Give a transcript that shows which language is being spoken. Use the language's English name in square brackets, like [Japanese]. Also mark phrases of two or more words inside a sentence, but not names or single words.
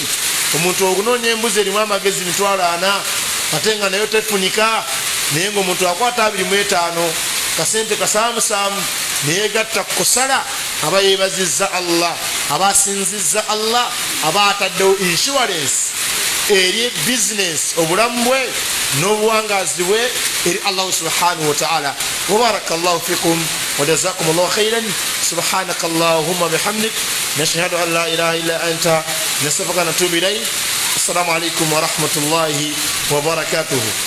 [Ganda] Omuntu okunoonya embuzi erimu amagezi 40 ate nga nayo tefunika, naye ng'omuntu akwata 25 kasente kasaamusaamu neyegatta kusala, aba yeebazizza Allah, aba asinzizza Allah, aba ataddewo insurance eri business obulamu bwe n'obuwangazi bwe eri Allah [Arabic] سبحانه وتعالى. وبارك الله فيكم وجزاكم الله خيرا. سبحانك اللهم وبحمدك نشهد أن لا إله إلا أنت نستغفرك ونتوب إليك. السلام عليكم ورحمة الله وبركاته.